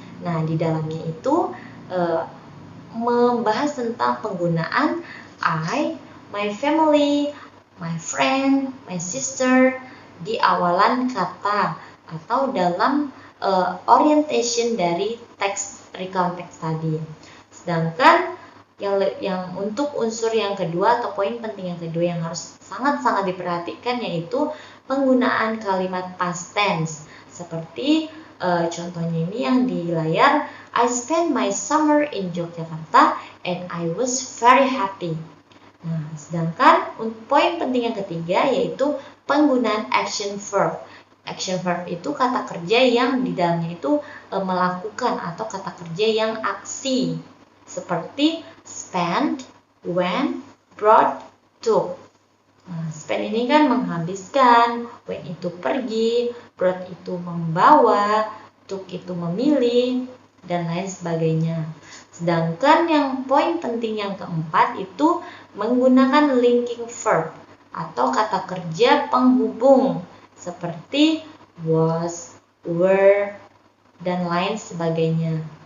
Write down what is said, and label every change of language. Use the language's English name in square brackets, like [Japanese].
[Indonesian] Nah, di dalamnya itu membahas tentang penggunaan I, my family, my friend, my sister di awalan kata atau dalam orientation dari teks recount text tadi. Sedangkan yang untuk unsur yang kedua atau poin penting yang kedua yang harus sangat-sangat diperhatikan yaitu penggunaan kalimat past tense. Seperti contohnya ini yang di layar, [English] I spent my summer in Yogyakarta and I was very happy. [Indonesian] Nah, sedangkan poin penting yang ketiga yaitu penggunaan action verb. Action verb itu kata kerja yang di dalamnya itu melakukan atau kata kerja yang aksi. Seperti spend, went, brought, took. Nah, spend ini kan menghabiskan, went itu pergi, brought itu membawa, took itu memilih, dan lain sebagainya. Sedangkan yang poin penting yang keempat itu menggunakan linking verb atau kata kerja penghubung seperti was, were, dan lain sebagainya.